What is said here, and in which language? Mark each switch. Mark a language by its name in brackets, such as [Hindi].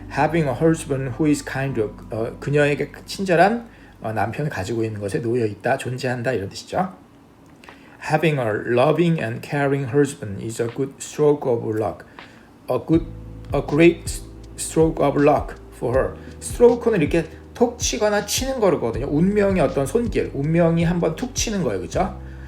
[English] Having a husband who is kind. [Korean] 그녀에게 친절한 남편을 가지고 있는 것에 놓여 있다, 존재한다 이런 뜻이죠. [English] Having a loving and caring husband is a good stroke of luck. A great stroke of luck for her. [Korean] 스트로크는 이렇게 톡 치거나 치는 거거든요. 운명의 어떤 손길, 운명이 한번 툭 치는 거예요, 그렇죠?